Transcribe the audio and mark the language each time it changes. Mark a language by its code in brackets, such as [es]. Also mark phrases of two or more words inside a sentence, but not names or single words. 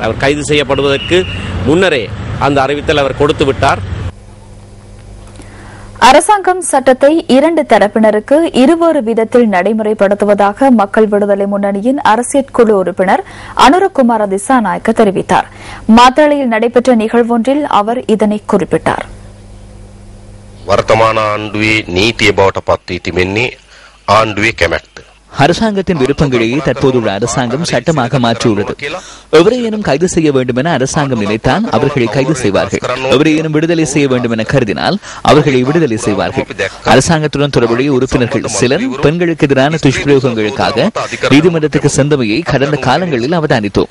[ta] அவர் கைது செய்யப்படுவதற்கு முன்னரே அந்த அறிவித்தல் அவர் கொடுத்து விட்டார். அரசாங்கம் சட்டத்தை 2 தரப்பினருக்கு இருவேறு விதத்தில் நடைமுறைப்படுத்துவதாக மக்கள் விடுதலை முன்னணியின் அரசியல் குழு உறுப்பினர் அனுரகுமார திசாநாயக்க தெரிவித்தார். மாத்தளையில் நடைபெற்ற நிகழ்வொன்றில் அவர் இதனை குறிப்பிட்டார். [si] වර්තමාන ආණ්ඩුවේ නීතිය බවට පත් වී තිබෙන්නේ ආණ්ඩුවේ කැමැත්ත. [ta] அரசாங்கத்தின் விருப்பங்களையே தற்போதுள்ள அரசாங்கம் சட்டமாக மாற்றியுள்ளது. எவரையேனும் கைது செய்ய வேண்டும் என அரசாங்கம் நினைத்தால் அவர்களை கைது செய்வார்கள். எவரையேனும் விடுதலை செய்ய வேண்டும் என கருதினால் அவர்களை விடுதலை செய்வார்கள். அரசாங்கத்துடன் தொடர்புடைய உறுப்பினர்கள் சிலர் பெண்களுக்கு எதிரான துஷ்பிரயோகங்களுக்காக நீதிமன்றத்துக்கு சென்றமையை கடந்த காலங்களில் அவதானித்தோம்.